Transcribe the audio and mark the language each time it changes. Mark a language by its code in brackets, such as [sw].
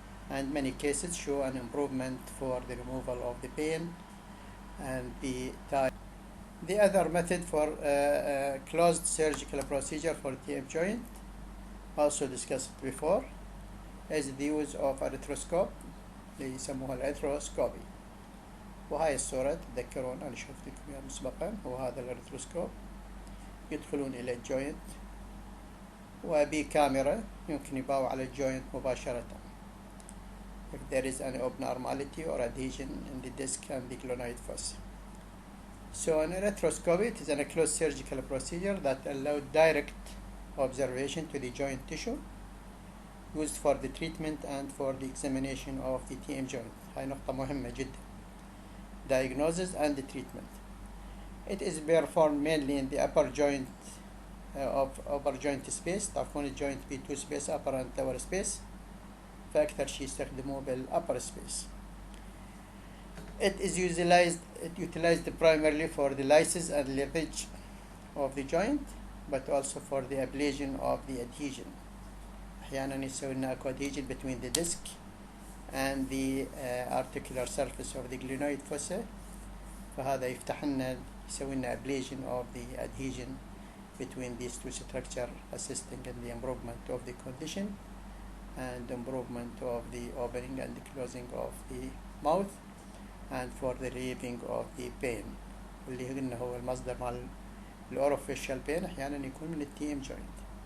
[en] And many cases show an improvement for the removal of the pain and the time. The other method for closed surgical procedure for TM joint, also discussed before, is the use of arthroscope [ar] اللي يسموها الارثروسكوبي. وهاي الصورة تتذكرون أنا شفت لكم إياها مسبقا، وهذا الارثروسكوب يدخلون إلى الجوينت وبكاميرا يمكن يباوع على الجوينت مباشرة [en] if there is an abnormality or adhesion in the disc and the glenoid fossa. So an arthroscopy, it is a closed surgical procedure that allows direct observation to the joint tissue, used for the treatment and for the examination of the TM joint. [ar] هاي نقطة مهمة جدا. [en] Diagnosis and the treatment. It is performed mainly in the upper joint of upper joint space. [ar] تعرفون الجوينت في [en] two space, upper and lower space. [ar] فأكثر شيء يستخدموه بالupper space. [en] It utilized primarily for the lysis and lavage of the joint, but also for the ablation of the adhesion. [ar] أحيانا يسوي لنا [en] adhesion between the disc and the articular surface of the glenoid fossa، [ar] فهذا يفتح لنا يسوي لنا [en] ablation of the adhesion between these two structures, assisting in the improvement of the condition and improvement of the opening and the closing of the mouth, and for the relieving of the pain [ar] اللي قلنا هو المصدر مال الأوروفيشال [en] pain [ar] أحيانا يكون من [en] TM joint.